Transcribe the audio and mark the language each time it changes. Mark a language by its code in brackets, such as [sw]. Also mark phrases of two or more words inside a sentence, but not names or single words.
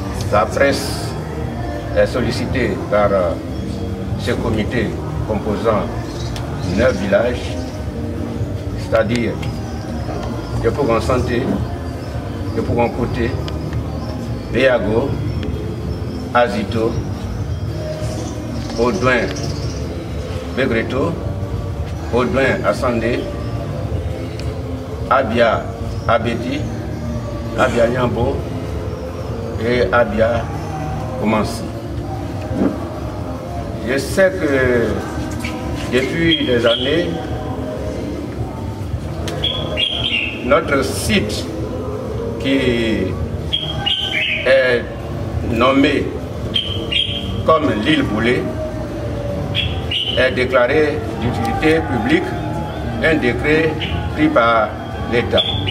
[fr] la presse est sollicitée par ce comité composant 9 villages, c'est-à-dire de Pougon Santé, de Pougon Côté, Béago, Azito, Audouin, Begreto, Audouin Assandé, Abia Abeti, Abia Nyambo et Abia Komansi. Je sais que depuis des années, notre site qui est nommé comme l'île Boulé est déclaré d'utilité publique, un décret pris par l'État.